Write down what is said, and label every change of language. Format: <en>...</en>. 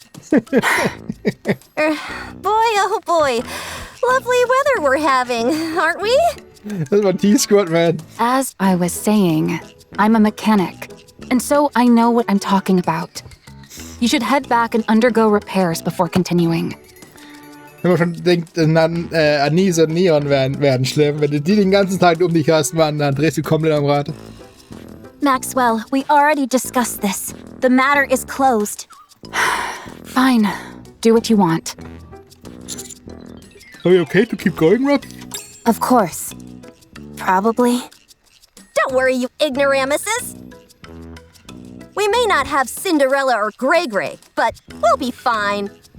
<en>Boy, oh boy. Lovely weather we're having, aren't we?</en> <de>Das war T-Squad, man.</de> <en>As I was saying, I'm a mechanic, and so I know what I'm talking about. You should head back and undergo repairs before continuing.</en> <de>Wenn man schon denkt, Anis und Neon werden schlimm. Wenn du die den ganzen Tag um dich hast, Mann, dann drehst du komplett am Rad.</de> <en>Maxwell, we already discussed this. The matter is closed. Fine. Do what you want. Are we okay to keep going, Rob? Of course. Probably. Don't worry, you ignoramuses. We may not have Cinderella or Grey Grey, but we'll be fine.</en>